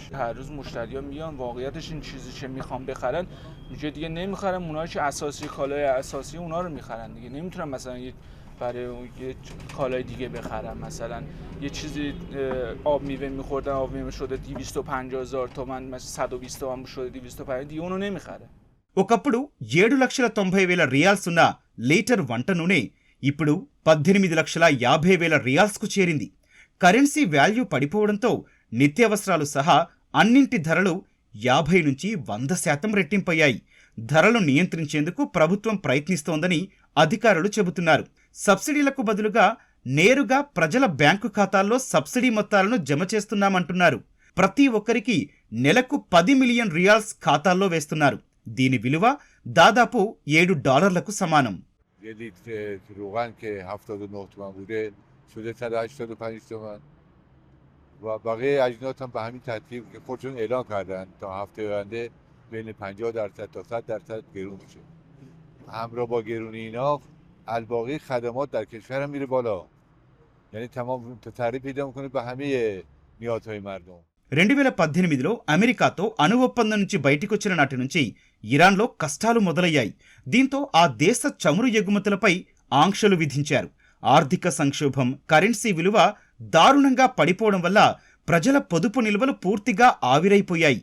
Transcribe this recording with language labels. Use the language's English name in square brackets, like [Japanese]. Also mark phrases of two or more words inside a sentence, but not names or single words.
[Persian] هر روز مشتری‌ها میان، واقعیتش این چیزی که میخوان بخرن میگه دیگه نمیخرن. اونایی که اساسی کالای اساسی اونا رو میخرن دیگه. نمیتونن مثلا برای یه کالای دیگه بخرن. مثلا یه چیزی آب میوه میخوردن، آب میوه شده 250,000 تومان، مثلا 120 تومان شده 250 دیگه اونو نمیخره. [Telugu] ఒకప్పుడు 7,90,000 రియాల్స్ ఉన్న లీటర్ వంట నూనె ఇప్పుడు 18,50,000 రియాల్స్కు చేరింది. [English] currency value [Telugu] పడిపోవడంతో నిత్యావసరాలు సహా అన్నింటి ధరలు 50 నుంచి 100% రెట్టింపయ్యాయి. ధరలు నియంత్రించేందుకు ప్రభుత్వం ప్రయత్నిస్తోందని అధికారులు చెబుతున్నారు. సబ్సిడీలకు బదులుగా నేరుగా ప్రజల బ్యాంకు ఖాతాల్లో సబ్సిడీ మొత్తాలను జమ చేస్తున్నామంటున్నారు. ప్రతి ఒక్కరికి నెలకు 10 మిలియన్ రియాల్స్ ఖాతాల్లో వేస్తున్నారు. దీని విలువ దాదాపు $7 సమానం. [Persian] شده 185 تومن و بقیه اجناس هم به همین ترتیب که خودشون اعلام کردن تا هفته آینده بین 50% تا 100% گرون میشه. همراه با گرونی اینا الباقی خدمات در کشور هم میره بالا. یعنی تمام تعریف پیدا میکنه به همه نیازهای مردم. [Telugu] 2018లో అమెరికాతో అణు ఒప్పందం నుంచి బయటికొచ్చిన నాటి నుంచి ఇరాన్లో కష్టాలు మొదలయ్యాయి. దీంతో ఆ దేశ చమురు ఎగుమతులపై ఆంక్షలు విధించారు. ఆర్థిక సంక్షోభం, కరెన్సీ విలువ దారుణంగా పడిపోవడం వల్ల ప్రజల పొదుపు నిల్వలు పూర్తిగా ఆవిరైపోయాయి.